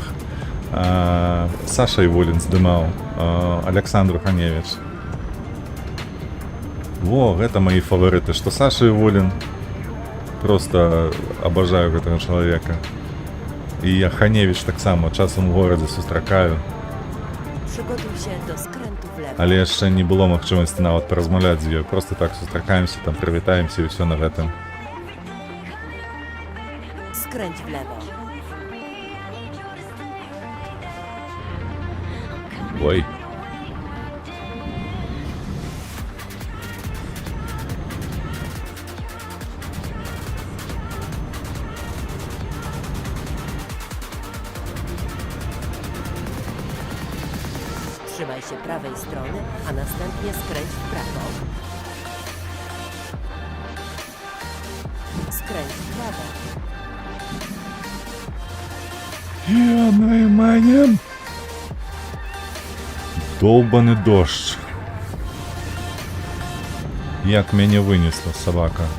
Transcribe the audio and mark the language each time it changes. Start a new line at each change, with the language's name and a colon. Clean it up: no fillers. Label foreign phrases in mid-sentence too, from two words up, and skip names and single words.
Belarusian: Саша Іволін здымаў, Александр Ханевіч. Во, гэта мои фаварыты, што Саша Іволін. Просто абажаю гэтага чалавека. І я Ханевіч таксама часам у горадзе сустракаю.
Polish: Przygotuj się do skrętu w lewo.
Belarusian: Але яшчэ не было магчымасці нават паразмаўляць з ёй. Просто так сустракаемся, там прывітаемся і ўсё на гэтым.
Polish: Skręć w lewo.
Belarusian: Ой.
Polish: Trzymaj się prawej strony, a następnie skręć w prawo. Skręć w prawo.
Belarusian: Я найманем.
Russian: Долбаный дождь.
Belarusian: Як мяне вынесла собака.